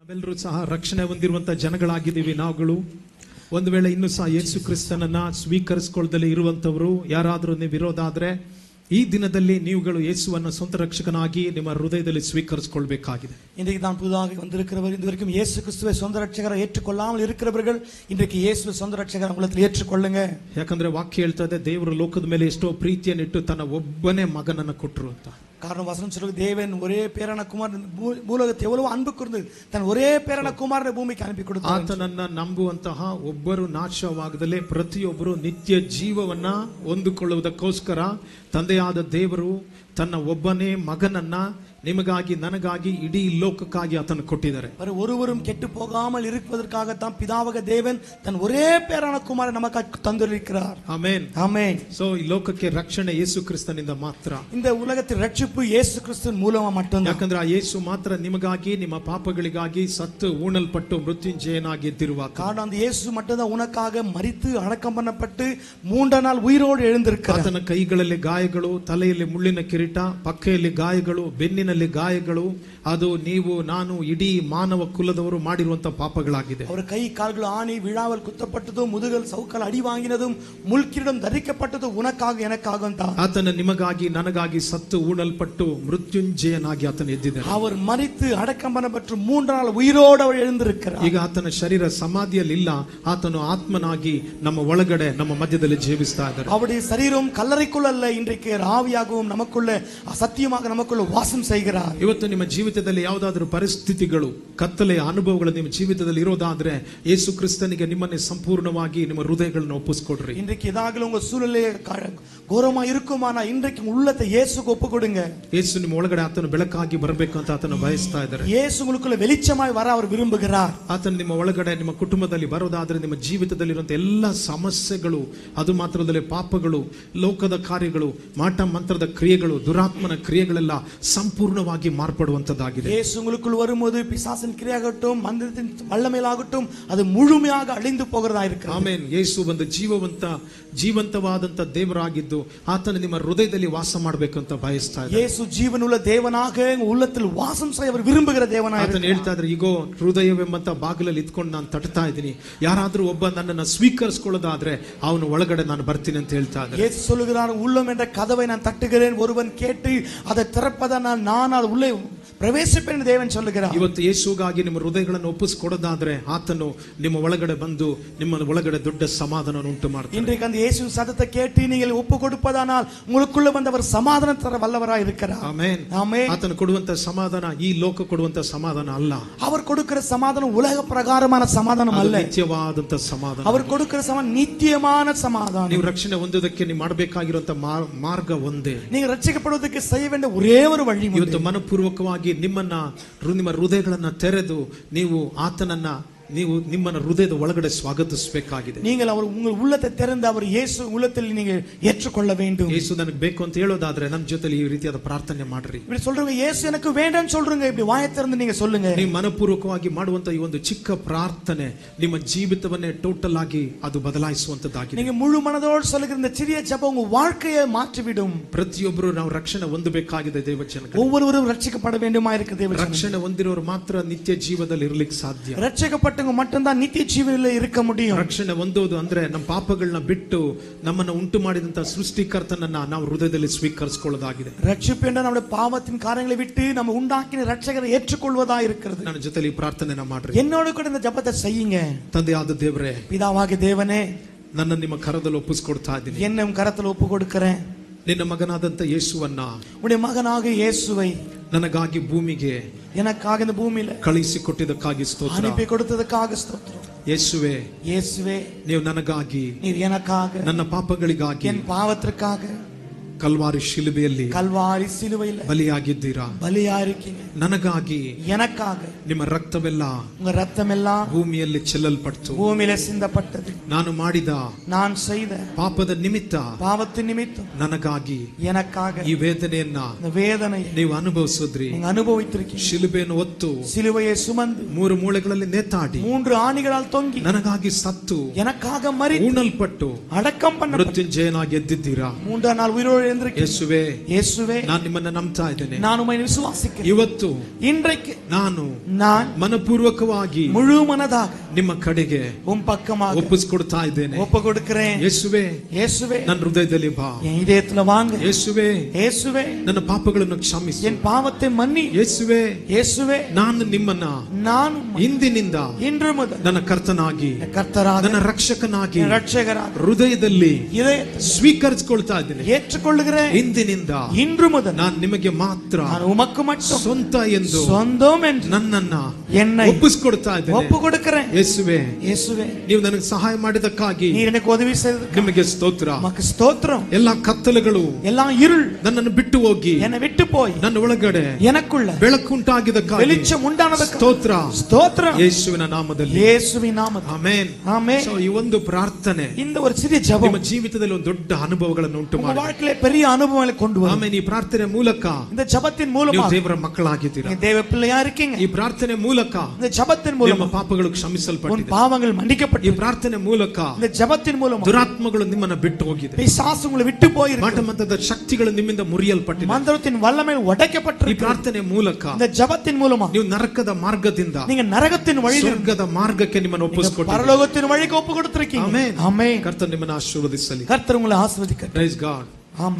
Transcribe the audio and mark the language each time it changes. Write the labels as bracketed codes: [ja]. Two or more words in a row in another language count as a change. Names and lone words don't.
[kn] ನಾವೆಲ್ಲರೂ ಸಹ ರಕ್ಷಣೆ ಹೊಂದಿರುವಂತ ಜನಗಳಾಗಿದ್ದೀವಿ. ನಾವುಗಳು ಒಂದು ವೇಳೆ ಇನ್ನೂ ಸಹ ಯೇಸು ಕ್ರಿಸ್ತನನ್ನ ಸ್ವೀಕರಿಸಿಕೊಳ್ಳದಲ್ಲೇ ಇರುವಂತವರು ಯಾರಾದರೂ ನೀವು ವಿರೋಧ ಆದ್ರೆ ಈ ದಿನದಲ್ಲಿ ನೀವುಗಳು ಯೇಸುವನ್ನು ಸ್ವಂತ ರಕ್ಷಕನಾಗಿ ನಿಮ್ಮ ಹೃದಯದಲ್ಲಿ ಸ್ವೀಕರಿಸಿಕೊಳ್ಳಬೇಕಾಗಿದೆ. [ta] இன்றைக்கு தான் புதிதாக வந்திருக்கிறவர், இதுவரைக்கும் இயேசு கிறிஸ்துவை சொந்த ரட்சகரை ஏற்றுக்கொள்ளாமல் இருக்கிறவர்கள் இன்றைக்கு இயேசுவை சொந்த ரட்சகரை உள்ளத்தில் ஏற்றுக்கொள்ளுங்க. [kn] ಯಾಕಂದ್ರೆ ವಾಕ್ಯ ಹೇಳ್ತದೆ ದೇವರು ಲೋಕದ ಮೇಲೆ ಎಷ್ಟೋ ಪ್ರೀತಿಯನ್ನು ಇಟ್ಟು ತನ್ನ ಒಬ್ಬನೇ ಮಗನನ್ನು ಕೊಟ್ಟರು ಅಂತ. [ta] காரணம் வசனம் சொல்லுது, தேவன் ஒரே பேரான குமாரன் பூலோகத்தை எவ்வளவு அன்பு கூர்ந்து தன் ஒரே பேரான குமாரனை பூமிக்கு அனுப்பி கொடுத்தார். [kn] ಆತನನ್ನ ನಂಬುವಂತಹ ಒಬ್ಬರು ನಾಶವಾಗದಲೇ ಪ್ರತಿಯೊಬ್ಬರು ನಿತ್ಯ ಜೀವವನ್ನ ಹೊಂದಿಕೊಳ್ಳುವುದಕ್ಕೋಸ್ಕರ ತಂದೆಯಾದ ದೇವರು ತನ್ನ ಒಬ್ಬನೇ ಮಗನನ್ನ ನಿಮಗಾಗಿ ನನಗಾಗಿ ಇಡೀ ಲೋಕಕ್ಕಾಗಿ ಆತನ ಕೊಟ್ಟಿದ್ದಾರೆ. [ta] ஒருவரும் கெட்டு போகாமல் இருப்பதற்காக தான் பிதாவாக தேவன் தன் ஒரே பேரான குமாரனை நமக்கு தந்திருக்கிறார். [kn] ಆಮೆನ್ [ta] ஆமென். [kn] ಸೋ ಈ ಲೋಕಕ್ಕೆ ರಕ್ಷಣೆ ಯೇಸು ಕ್ರಿಸ್ತನಿಂದ ಮಾತ್ರ. [ta] இந்த உலகத்தின் ரட்சிப்பு இயேசு கிறிஸ்துவின் மூலமா மட்டும்தான். [kn] ಯಾಕಂದ್ರೆ ಆ ಯೇಸು ಮಾತ್ರ ನಿಮಗಾಗಿ ನಿಮ್ಮ ಪಾಪಗಳಿಗಾಗಿ ಸತ್ತು ஊனಲ್ಪಟ್ಟು ಮೃತ್ಯುಂಜಯನಾಗಿ ಎದ್ದಿರುವಾಗ, [ta] காரணம் அந்த இயேசு மட்டும்தான் உனக்காக மரித்து அடக்கம் பண்ணப்பட்டு மூன்றாம் நாள் உயிரோடு எழுந்திருக்கிறார். [kn] ಆತನ ಕೈಗಳಲ್ಲಿ ಗಾಯಗಳು, ತಲೆಯಲ್ಲಿ ಮುಳ್ಳಿನ ಕಿರೀಟ, ಪಕ್ಕೆಯಲ್ಲಿ ಗಾಯಗಳು, ಬೆನ್ನಿನಲ್ಲಿ ಗಾಯಗಳು, ಅದು ನೀವು ನಾನು ಇಡೀ ಮಾನವ ಕುಲದವರು ಮಾಡಿರುವಂತಹ ಪಾಪಗಳಾಗಿದೆ. [ta] அவர கை கால்கள் ஆணி விளாவல் குத்தப்பட்டதும் முதுகல் சவுக்கல் அடி வாங்கினதும் முள்கிரீடம் தரிக்கப்பட்டது உனக்காக எனக்காக ಅಂತ. [kn] ಆತನ ನಿಮಗಾಗಿ ನನಗಾಗಿ ಸತ್ತು ஊனಲ್ಪಟ್ಟು ಮೃತ್ಯುಂಜಯನಾಗಿ ಆತನ ಎದ್ದಿದ್ದಾನೆ. [ta] அவர் மரித்து அடக்கம் பண்ணப்பட்டு மூன்றாம் நாள் உயிரோடு அவர் எழுந்திருக்கிறார். [kn] ಈಗ ಆತನ ಶರೀರ ಸಮಾಧಿಯಲ್ಲಿ ಇಲ್ಲ, ಆತನು ಆತ್ಮನಾಗಿ ನಮ್ಮ ಒಳಗಡೆ ನಮ್ಮ ಮಧ್ಯದಲ್ಲಿ ಜೀವಿಸ್ತಾ ಇದ್ದಾರೆ. [ta] அவருடைய சரீரம் கல்லறைக்குள்ள அல்ல, இன்றைக்கு ஆவியாகவும் நமக்குள்ள சத்தியமாக நமக்குள்ள வாசம் செய்கிறார். [kn] ಇವತ್ತು ನಿಮ್ಮ ಜೀವಿತದಲ್ಲಿ ಯಾವುದಾದರೂ ಪರಿಸ್ಥಿತಿಗಳು, ಕತ್ತಲೆಯ ಅನುಭವಗಳು ನಿಮ್ಮ ಜೀವಿತದಲ್ಲಿ ಇರೋದಾದ್ರೆ ಯೇಸು ಕ್ರಿಸ್ತನಿಗೆ ನಿಮ್ಮನ್ನೇ ಸಂಪೂರ್ಣವಾಗಿ ನಿಮ್ಮ ಹೃದಯಗಳನ್ನು ಒಪ್ಪಿಸಿಕೊಡ್ರಿ. [ta] இன்றைக்கு ஏதாவது உங்க சூழ்நிலை ಘೋರமா இருக்குமானா இன்றைக்கு உள்ளத்தை இயேசுக்கு ஒப்பு கொடுங்க. [kn] ಯೇಸು ನಿಮ್ಮ ಒಳಗಡೆ ಆತನು ಬೆಳಕಾಗಿ ಬರಬೇಕು ಅಂತ ಆತನು ಬಯಸ್ತಾ ಇದ್ದಾರೆ. [ta] இயேசு உங்களுக்குள்ள வெளிச்சமாய் வர அவர் விரும்புகிறார். [kn] ಆತನು ನಿಮ್ಮ ಒಳಗಡೆ ನಿಮ್ಮ ಕುಟುಂಬದಲ್ಲಿ ಬರೋದಾದ್ರೆ ನಿಮ್ಮ ಜೀವಿತದಲ್ಲಿ ಇರುವಂತ ಎಲ್ಲ ಸಮಸ್ಯೆಗಳು, ಅದು ಮಾತ್ರದಲ್ಲೇ ಪಾಪಗಳು, ಲೋಕದ ಕಾರ್ಯಗಳು, ಮಾಟ ಮಂತ್ರದ ಕ್ರಿಯೆಗಳು, ದುರಾತ್ಮನ ಕ್ರಿಯೆಗಳೆಲ್ಲ ಸಂಪೂರ್ಣವಾಗಿ ಮಾರ್ಪಡುವಂತದ್ದಾಗಿದೆ. [ta] இயேசு உங்களுக்குள் வரும்போது பிசாசின் கிரியாகட்டும் மந்திரத்தின் வல்லமையாகட்டும் அது முழுமையாக அழிந்து போகிறதா இருக்கிறது. [kn] ಆಮೆನ್. ಯೇಸು ಒಂದು ಜೀವಂತವಾದಂತ ದೇವರಾಗಿದ್ದು ಆತನು ನಿಮ್ಮ ಹೃದಯದಲ್ಲಿ ವಾಸ ಮಾಡಬೇಕು ಅಂತ ಬಯಸ್ತಾ ಇದ್ದಾನೆ. [ta] இயேசு ஜீவனுள்ள தேவனாக உள்ளத்தில் வாசம் செய்ய அவர் விரும்புகிற தேவனாக [kn] ಆತನು ಹೇಳ್ತಾ ಇದ್ದಾರೆ, ಈಗೋ ಹೃದಯವೆಂಬಂತ ಬಾಗಿಲಲ್ಲಿ ಇದ್ಕೊಂಡು ನಾನು ತಟ್ತಾ ಇದ್ದೀನಿ, ಯಾರಾದ್ರೂ ಒಬ್ಬ ನನ್ನನ್ನು ಸ್ವೀಕರಿಸಿಕೊಳ್ಳೋದಾದ್ರೆ ಅವನು ಒಳಗಡೆ ನಾನು ಬರ್ತೀನಿ ಅಂತ ಹೇಳ್ತಾ ಇದ್ದಾರೆ. [ta] இயேசு சொல்லுகிறார், உள்ளம் என்ற கதவை நான் தட்டுகிறேன், ஒருவன் கேட்டு அதை திறப்பதனால் நான் அது உள்ளே பிரவேசிப்பேனு தேவன் சொல்லுகிறார். [kn] ಇವತ್ತು ಯೇಸುಗಾಗಿ ನಿಮ್ಮ ಹೃದಯಗಳನ್ನು ಒಪ್ಪಿಸಿಕೊಡೋದಾದ್ರೆ ಆತನು ನಿಮ್ಮ ಒಳಗಡೆ ಬಂದು ನಿಮ್ಮ ಒಳಗಡೆ ದೊಡ್ಡ ಸಮಾಧಾನವನ್ನು ಉಂಟು ಮಾಡ್ತಾನೆ. [ta] இன்றைக்கு அந்த இயேசுவின் சத்தத்தை கேட்டு நீங்கள் ஒப்பு கொடுப்பதானால் உங்களுக்குள்ள வந்தவர் சமாதானம் தர வல்லவராய் இருக்கிறார். [kn] ಆಮೆನ್. [ta] ஆமென். [kn] ಆತನು ಕೊಡುವಂತ ಸಮಾಧಾನ ಈ ಲೋಕ ಕೊಡುವಂತ ಸಮಾಧಾನ ಅಲ್ಲ. [ta] அவர் கொடுக்கிற சமாதானம் உலக பிரகாரமான சமாதானம் அல்ல, [kn] ನಿತ್ಯವಾದಂತ ಸಮಾಧಾನ. [ta] அவர் கொடுக்கிற சமாதானம் நித்தியமான சமாதானம். [kn] ನೀವು ರಕ್ಷಣೆ ಹೊಂದೋದಕ್ಕೆ ನೀವು ಮಾಡಬೇಕಾಗಿರುವಂತ ಮಾರ್ಗ ಒಂದೇ. [ta] நீங்கள் ரட்சிக்கப்படுவதற்கு செய்ய வேண்டிய ஒரே ஒரு வழி. [kn] ಇವತ್ತು ಮನಪೂರ್ವಕವಾಗಿ ನಿಮ್ಮ ಹೃದಯಗಳನ್ನ ತೆರೆದು ನೀವು ಆತನನ್ನ ನಿಮ್ಮನ್ನ ಹೃದಯದ ಒಳಗಡೆ ಸ್ವಾಗತಿಸಬೇಕಾಗಿದೆ. [ta] நீங்கள் அவர் உங்கள் உள்ளத்தை திறந்து அவர் இயேசு உள்ளத்தில் நீங்கள் ஏற்றுக்கொள்ள வேண்டும். [kn] ಯೇಸು ನನಗೆ ಬೇಕು ಅಂತ ಹೇಳೋದಾದ್ರೆ ನಮ್ಮ ಜೊತೆಲಿ ಈ ರೀತಿಯಾದ ಪ್ರಾರ್ಥನೆ ಮಾಡ್ರಿ. [ta] இப்படி சொல்றீங்க, இயேசு எனக்கு வேண்டாம்னு சொல்றீங்க, இப்படி வாயை திறந்து நீங்க சொல்லுங்க. [kn] ನೀವು ಮನಪೂರ್ವಕವಾಗಿ ಮಾಡುವಂತ ಈ ಒಂದು ಚಿಕ್ಕ ಪ್ರಾರ್ಥನೆ ನಿಮ್ಮ ಜೀವಿತವನ್ನೇ ಟೋಟಲ್ ಆಗಿ ಅದು ಬದಲಾಯಿಸುವಂತದ್ದಾಗಿದೆ. [ta] நீங்க முழு மனதோடு சொல்லுகிற இந்த சிறிய ஜெபம் உங்க வாழ்க்கையை மாற்றிவிடும். [kn] ಪ್ರತಿಯೊಬ್ಬರು ನಾವು ರಕ್ಷಣೆ ಹೊಂದಬೇಕಾಗಿದೆ ದೇವಜನಗಳು. [ta] ஒவ்வொருவரும் ரட்சிக்கப்பட வேண்டுமா இருக்கு தேவஜனங்களே. [kn] ರಕ್ಷಣೆ ಹೊಂದಿರೋರು ಮಾತ್ರ ನಿತ್ಯ ಜೀವದಲ್ಲಿ ಇರಲಿಕ್ಕೆ ಸಾಧ್ಯ. [ta] ரட்சிக்கப்பட்டவங்க மட்டும்தான் நித்திய ஜீவனில் இருக்க முடியும். [kn] ರಕ್ಷಣೆ ಹೊಂದೋದು ಅಂದ್ರೆ ನಮ್ಮ ಪಾಪಗಳನ್ನ ಬಿಟ್ಟು ನಮ್ಮನ್ನ ಉಂಟು ಮಾಡಿದಂತ ಸೃಷ್ಟಿಕರ್ತನನ್ನ ನಾವು ಹೃದಯದಲ್ಲಿ ಸ್ವೀಕರಿಸಿಕೊಳ್ಳೋದಾಗಿದೆ. [ta] ரட்சிப்பு என்ற நம்முடைய பாவத்தின் காரியங்களை விட்டு நம்ம உண்டாக்கின ரட்சகரை ஏற்றுக்கொள்வதா இருக்கிறது. [kn] ನನ್ನ ಜೊತೆಲಿ ಪ್ರಾರ್ಥನೆನ ಮಾಡ್ರಿ. [ta] என்னோட கூட இந்த ஜெபத்தை செய்யுங்க. [kn] ತಂದೆಯಾದ ದೇವರೇ, [ta] பிதாவாகிய தேவனே, [kn] ನನ್ನ ನಿಮ್ಮ ಕರದಲ್ಲಿ ಒಪ್ಪಿಸಿಕೊಡ್ತಾ ಇದ್ದೀನಿ. [ta] என்னை உன் கரத்தில் ஒப்பு கொடுக்கிறேன். [kn] ನಿನ್ನ ಮಗನಾದಂತ ಯೇಸುವನ್ನ, [ta] உடைய மகனாக இயேசுவை [kn] ನನಗಾಗಿ ಭೂಮಿಗೆ [ta] எனக்காக இந்த பூமியில [kn] ಕಳಿಸಿಕೊಟ್ಟಿದ್ದಕ್ಕಾಗಿ ಸ್ತೋತ್ರ. [ta] அனுப்பி கொடுத்ததற்காக ஸ்தோத்திரம். [kn] ಯೇಸುವೆ, [ta] இயேசுவே, [kn] ನೀವು ನನಗಾಗಿ, [ta] நீர் எனக்காக, [kn] ನನ್ನ ಪಾಪಗಳಿಗಾಗಿ [ta] என் பாவத்திற்காக [kn] ಕಲ್ವಾರಿ ಶಿಲುಬೆಯಲ್ಲಿ [ta] கல்வாரி சிலுவையில் [kn] ಬಲಿಯಾಗಿದ್ದೀರಾ. [ta] பலியா இருக்கீங்க. [kn] ನನಗಾಗಿ [ta] எனக்காக [kn] ನಿಮ್ಮ ರಕ್ತವೆಲ್ಲ [ta] உங்க ரத்தம் எல்லாம் [kn] ಭೂಮಿಯಲ್ಲಿ ಚೆಲ್ಲಲ್ಪಟ್ಟು [ta] பூமியில சிந்தப்பட்டது. [kn] ನಾನು ಮಾಡಿದ [ta] நான் செய்த [kn] ಪಾಪದ ನಿಮಿತ್ತ [ta] பாவத்தின் நிமித்தம் [kn] ನನಗಾಗಿ [ta] எனக்காக [kn] ಈ ವೇದನೆಯನ್ನ [ta] இந்த வேதனையை [kn] ನೀವು ಅನುಭವಿಸಿದ್ರಿ. [ta] நீங்க அனுபவித்திருக்கீங்க. [kn] ಶಿಲುಬೆಯನ್ನು ಹೊತ್ತು [ta] சிலுவையை சுமந்து [kn] 3 ಮೂಲೆಗಳಲ್ಲಿ ನೇತಾಡಿ [ta] 3 ஆணிகளால் தொங்கி [kn] ನನಗಾಗಿ ಸತ್ತು [ta] எனக்காக மரித்து [kn] ஊனಲ್ಪಟ್ಟು [ta] அடக்கம் பண்ண [kn] ಮೃತ್ಯುಂಜಯನಾಗಿ ಎದ್ದಿದ್ದೀರಾ. [ta] மூன்றாம் நாள் உயிரோடு எழுந்திருக்கிறேன். [kn] ಯೇಸುವೆ [ta] இயேசுவே [kn] ನಾನು ನಿಮ್ಮನ್ನ ನಂಬ್ತಾ ಇದ್ದೇನೆ. [ta] நான் உம்மை விசுவாசிக்கிறேன். [kn] ಇವತ್ತು [ta] இன்றைக்கு [kn] ನಾನು ಮನಪೂರ್ವಕವಾಗಿ [ta] முழு மனதாக [kn] ನಿಮ್ಮ ಕಡೆಗೆ [ta] உம் பக்கமாக [kn] ಒಪ್ಪಿಸಿಕೊಡ್ತಾ ಇದ್ದೇನೆ. [ta] ஒப்பு கொடுக்கிறேன். [kn] ಯೇಸುವೆ [ta] இயேசுவே [kn] ನನ್ನ ಹೃದಯದಲ್ಲಿ ಬಾ. [ta] என் இதயத்துல வாங்க. [kn] ಯೇಸುವೆ [ta] இயேசுவே [kn] ನನ್ನ ಪಾಪಗಳನ್ನು ಕ್ಷಮಿಸು. [ta] என் பாவத்தை மன்னி. [kn] ಯೇಸುವೆ [ta] இயேசுவே [kn] ನಾನು ನಿಮ್ಮನ್ನ [ta] நான் [kn] ಇಂದಿನಿಂದ [ta] இன்று முதல் [kn] ನನ್ನ ಕರ್ತನಾಗಿ [ta] கர்த்தராக [kn] ನನ್ನ ರಕ್ಷಕನಾಗಿ [ta] ரட்சகராக [kn] ಹೃದಯದಲ್ಲಿ [ta] இதயத்தை [kn] ಸ್ವೀಕರಿಸಿಕೊಳ್ತಾ ಇದ್ದೇನೆ. [ta] ஏற்றுக்கொள்கிறேன். [kn] ಇಂದಿನಿಂದ [ta] இன்று முதல் [kn] ನಾನು ನಿಮಗೆ ಮಾತ್ರ [ta] நான் உமக்கு மட்டும் [kn] ಸ್ವಂತ ಎಂದು [ta] சொந்தம் என்று [kn] ನನ್ನನ್ನ [ta] என்னை [kn] ಒಪ್ಪಿಸಿಕೊಡ್ತಾ ಇದ್ದೇನೆ. [ta] ஒப்பு கொடுக்கிறேன். [kn] ಯೇಸುವೆ [ta] இயேசுவே [kn] ನೀವು ನನಗೆ ಸಹಾಯ ಮಾಡಿದಕ್ಕಾಗಿ [ta] நீர் எனக்கு உதவி செய்ததற்கு [kn] ನಿಮಗೆ ಸ್ತೋತ್ರ. [ta] உமக்கு ஸ்தோத்திரம். [kn] ಎಲ್ಲಾ ಕತ್ತಲೆಗಳು [ta] எல்லாம் இருள் [kn] ನನ್ನನ್ನು ಬಿಟ್ಟು ಹೋಗಿ [ta] என்னை விட்டு போய் [kn] ನನ್ನ ಒಳಗಡೆ [ta] எனக்குள்ள [kn] ಬೆಳಕುಂಟಾಗಿದ್ದಕ್ಕಾಗಿ [ta] வெளிச்சம் உண்டானதற்கு [kn] ಸ್ತೋತ್ರ. [ta] ஸ்தோத்திரம். [kn] ಯೇಸುವಿನ ನಾಮದಲ್ಲಿ [ta] இயேசுவின் நாமத்தில் [kn] ಆಮೆನ್. [ta] ஆமென். [kn] ಸೊ ಈ ಒಂದು ಪ್ರಾರ್ಥನೆ [ta] இந்த ஒரு சிறிய ஜெபம் [kn] ನಿಮ್ಮ ಜೀವಿತದಲ್ಲಿ ಒಂದು ದೊಡ್ಡ ಅನುಭವಗಳನ್ನು ಉಂಟು [ta] உங்க [kn] ಮಾಡಿ. [ta] வாழ்க்கையில பெரிய அனுபவங்களை கொண்டு வரும். [kn] ಆಮೇಲೆ ಈ ಪ್ರಾರ್ಥನೆ ಮೂಲಕ [ta] இந்த ஜெபத்தின் [kn] ನೀವು [ta] மூலமாக [kn] ದೇವರ ಮಕ್ಕಳಾಗಿದ್ದೀರಾ. [ta] நீங்க தேவ பிள்ளையா இருக்கீங்க. [kn] ಈ ಪ್ರಾರ್ಥನೆ ಮೂಲಕ [ta] இந்த ஜெபத்தின் [kn] ನಿಮ್ಮ [ta] மூலமாக [kn] ಪಾಪಗಳು [ta] உன் [kn] ಕ್ಷಮಿಸಲ್ಪಟ್ಟಿದೆ. [ta] பாவங்கள் [kn] ಈ [ta] மன்னிக்கப்பட்டு [kn] ಪ್ರಾರ್ಥನೆ ಮೂಲಕ [ta] இந்த ஜெபத்தின் மூலமாக [kn] ದುರಾತ್ಮಗಳು ನಿಮ್ಮನ್ನ ಬಿಟ್ಟು ಹೋಗಿದೆ. [ta] பிசாசு உங்களை விட்டு போயிருக்கு. [kn] ಮಾಟಮಂತದ ಶಕ್ತಿಗಳು ನಿಮ್ಮಿಂದ ಮುರಿಯಲ್ಪಟ್ಟಿದೆ. [ta] மந்திரத்தின் வல்லமை [kn] ಈ [ta] உடைக்கப்பட்டிருக்கு. [kn] ಪ್ರಾರ್ಥನೆ ಮೂಲಕ [ta] இந்த ஜெபத்தின் மூலமாக [kn] ನೀವು ನರಕದ ಮಾರ್ಗದಿಂದ [ta] நீங்க நரகத்தின் வழியில் [kn] ಸ್ವರ್ಗದ ಮಾರ್ಗಕ್ಕೆ ನಿಮ್ಮನ್ನು ಒಪ್ಪಿಸಿಕೊಟ್ಟಿದ್ದೀರಿ. [ta] பரலோகத்தின் வழிக்கு ஒப்பு கொடுத்திருக்கீங்க. [kn] ಆಮೆನ್. [ta] ஆமென். [kn] ಕರ್ತನು ನಿಮ್ಮನ್ನು ಆಶೀರ್ವದಿಸಲಿ. [ta] கர்த்தர் உங்களை ஆசீர்வதிக்கட்டும். [en] Praise God. [ta] ஆமென்.